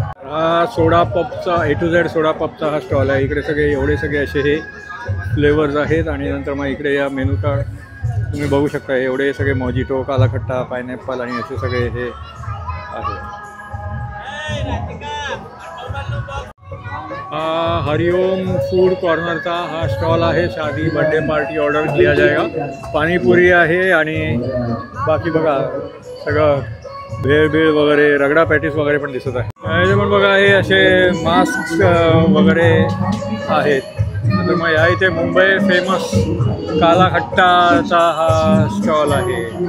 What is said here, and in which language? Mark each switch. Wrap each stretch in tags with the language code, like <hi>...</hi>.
<mr>हा सोडा पपचा A to Z सोडा पपचा हा stall आहे. इकडे सगळे एवढे सगळे असे हे फ्लेवर्स आहेत. आणि नंतर मग इकडे या मेनू कार्ड तुम्ही बघू शकता. एवढे सगळे मोजिटो, काला खट्टा, पायनॅपल आणि असे सगळे हे आहे. हा हरिओम फूड कॉर्नरचा हा स्टॉल आहे.</mr> <hi>शादी बर्थडे पार्टी ऑर्डर किया जाएगा.</hi> <mr>पाणीपुरी आहे आणि बाकी बघा सगळं भेळ वगैरे, रगडा पॅटीस वगैरे पण दिसत आहे. याचे पण बघा हे असे मास्क वगैरे आहेत. तर मग या इथे मुंबई फेमस काला खट्टाचा हा स्टॉल आहे.</mr>